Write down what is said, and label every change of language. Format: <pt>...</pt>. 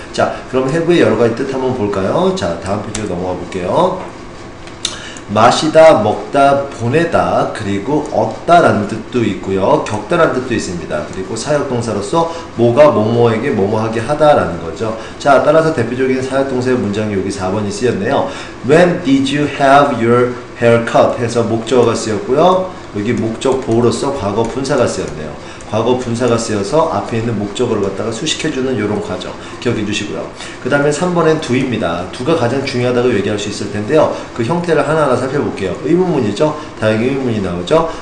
<ko>자, 그럼 have의 여러 가지 뜻 한번 볼까요? 자, 다음 페이지로 넘어가 볼게요. 마시다, 먹다, 보내다, 그리고 얻다라는 뜻도 있고요. 겪다라는 뜻도 있습니다. 그리고 사역동사로서 뭐가 뭐뭐에게 뭐뭐하게 하다라는 거죠. 자, 따라서 대표적인 사역동사의 문장이 여기 4번이 쓰였네요.</ko> <en>When did you have your hair cut?</en> <ko>해서 목적어가 쓰였고요. 여기 목적 보호로서 과거 분사가 쓰였네요. 과거 분사가 쓰여서 앞에 있는 목적어를 갖다가 수식해주는 이런 과정 기억해 주시고요. 그 다음에 3번엔 do입니다. do가 가장 중요하다고 얘기할 수 있을 텐데요. 그 형태를 하나하나 살펴볼게요. 의문문이죠. 다양한 의문문이 나오죠.</ko>